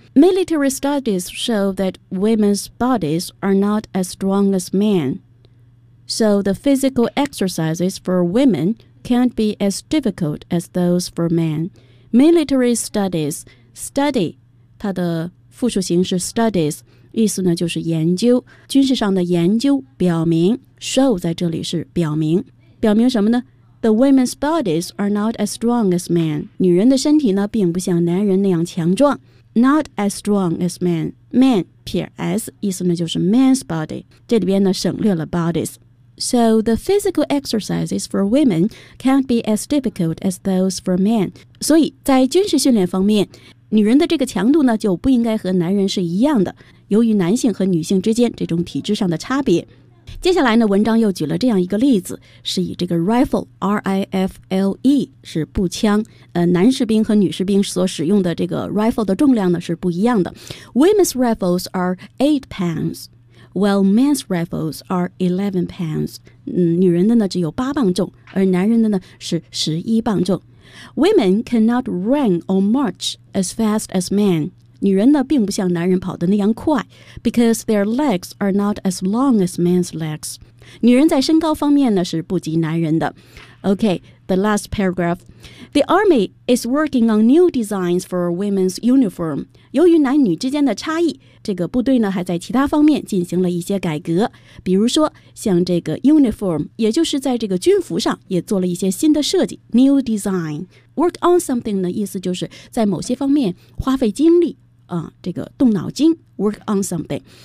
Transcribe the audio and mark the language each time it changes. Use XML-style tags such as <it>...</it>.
<en>Military studies show that women's bodies are not as strong as men, so the physical exercises for womencan't be as difficult as those for men. Military studies, study,</en> <zh>它的复数形式 studies, 意思呢就是研究，军事上的研究表明， show 在这里是表明，表明什么呢？</zh> <en>The women's bodies are not as strong as men.</en> <zh>女人的身体呢并不像男人那样强壮。</zh> <en>Not as strong as men. Man,</en> <zh>撇</zh> <en>s,</en> <zh>意思呢就是</zh> <en>man's body.</en> <zh>这里边呢省略了 bodies.</zh> <en>So the physical exercises for women can't be as difficult as those for men.</en> <zh>所以在军事训练方面，女人的这个强度呢就不应该和男人是一样的，由于男性和女性之间这种体质上的差别。接下来呢，文章又举了这样一个例子，是以这个 rifle, R-I-F-L-E, 是步枪，男士兵和女士兵所使用的这个 rifle 的重量呢是不一样的。</zh> <en>Women's rifles are 8 pounds. While men's rifles are 11 pounds,</en> <zh>女人的呢只有8磅重，而男人的呢是11磅重。</zh> <en>Women cannot run or march as fast as men.</en> <zh>女人呢并不像男人跑得那样快</zh> <en>because their legs are not as long as men's legs.</en> <zh>女人在身高方面呢是不及男人的。</zh> <en>Okay, the last paragraph. The army is working on new designs for women's uniform.</en> <zh>由于男女之间的差异，这个部队呢还在其他方面进行了一些改革。比如说像这个 uniform, 也就是在这个军服上也做了一些新的设计</zh> <en>new design.</en> <zh>Work on something 的意思就是在某些方面花费精力、这个动脑筋 work on something.</zh>